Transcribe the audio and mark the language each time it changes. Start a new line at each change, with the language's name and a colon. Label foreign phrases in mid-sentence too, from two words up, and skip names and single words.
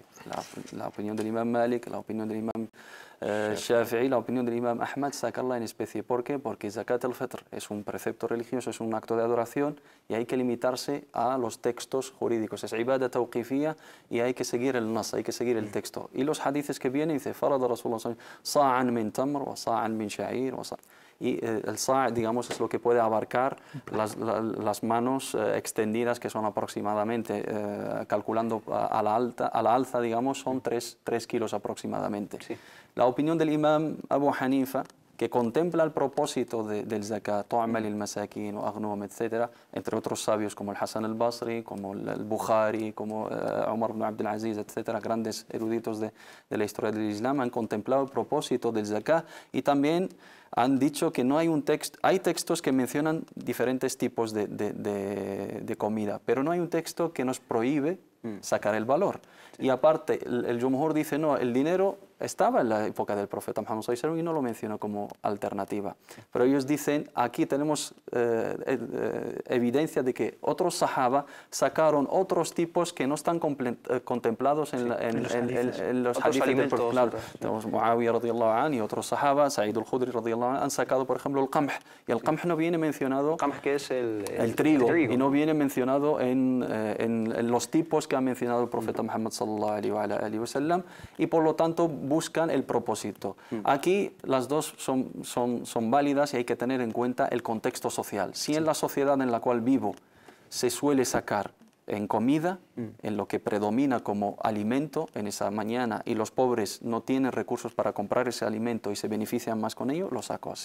Spanish: La opinión del Imam Malik, la opinión del Imam Shafi'i, la opinión del Imam Ahmad, sacarla en especie. ¿Por qué? Porque
Arabic: زكاة الفطر
Spanish: es un precepto religioso, es un acto de adoración y hay que limitarse a los textos jurídicos. Es
Arabic: عبادة توقيفية
Spanish: y hay que seguir el nas, hay que seguir el texto. Y los hadices que vienen, dice,
Arabic: فرض رسول الله صاعا من تمر وصاعا من شعير.
Spanish: y el sa', digamos, es lo que puede abarcar las manos extendidas, que son aproximadamente, calculando a la alza, digamos, son 3 kilos aproximadamente. Sí. La opinión del imam Abu Hanifa, que contempla el propósito del zakat,
Arabic: طعمة للمساكين وأغنم,
Spanish: etc., entre otros sabios como el Hasan al-Basri, como el Bukhari, como Umar ibn Abdul Aziz, etc., grandes eruditos de la historia del Islam, han contemplado el propósito del zakat y también han dicho que no hay un texto, hay textos que mencionan diferentes tipos de comida, pero no hay un texto que nos prohíbe sacar el valor. Y aparte, el Jumhur dice, no, el dinero estaba en la época del profeta Muhammad
Arabic: صلى الله عليه وسلم
Spanish: y no lo mencionó como alternativa. Pero ellos dicen, aquí tenemos evidencia de que otros sahaba sacaron otros tipos que no están contemplados en los hadiths del profeta. Tenemos Muawiyah
Arabic: رضي الله عنه
Spanish: y otros sahaba, Sa'id al-Khudri
Arabic: رضي الله عنه,
Spanish: han sacado, por ejemplo, el qamh. Y el qamh no viene mencionado, Qamh, que es el trigo, y no viene mencionado en los tipos que ha mencionado el profeta Muhammad
Arabic: صلى الله عليه وسلم,
Spanish: y por lo tanto buscan el propósito. Aquí las dos son válidas y hay que tener en cuenta el contexto social. Si en la sociedad en la cual vivo se suele sacar en comida, en lo que predomina como alimento en esa mañana, y los pobres no tienen recursos para comprar ese alimento y se benefician más con ello, lo saco así.